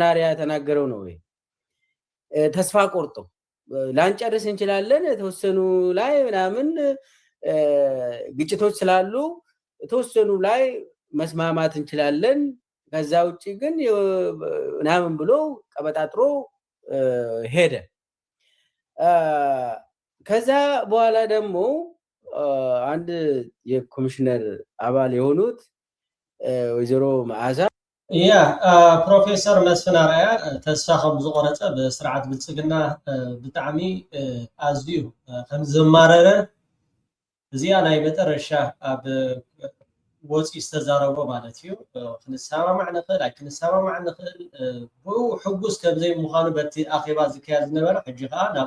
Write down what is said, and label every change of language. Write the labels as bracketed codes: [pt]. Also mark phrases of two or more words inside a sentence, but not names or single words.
[am] አርአያ የተናገረው ነው። ተስፋ ቆርጦ ላንጨርስ እንችላለን፣ የተወሰኑ ላይ ምናምን ግጭቶች ስላሉ የተወሰኑ ላይ መስማማት እንችላለን፣ ከዛ ውጪ ግን ምናምን ብሎ ቀበጣጥሮ ሄደ። ከዛ በኋላ ደግሞ አንድ የኮሚሽነር አባል የሆኑት ወይዘሮ መዓዛ [ti] ፕሮፌሰር መስፍን አርአያ ተስፋ ከም ዝቆረፀ ብስርዓት ብልጽግና ብጣዕሚ ኣዝዩ ከም ዝማረረ እዚኣ ናይ መጨረሻ ኣብ ወፂ ዝተዛረቦ ማለት እዩ። ክንሰማማዕ ንኽእል ኣይክንሰማማዕ ንኽእል ብኡ ሕጉስ ከምዘይ ምዃኑ በቲ ኣኼባ ዝካየድ ዝነበረ ሕጂ ከዓ ናብ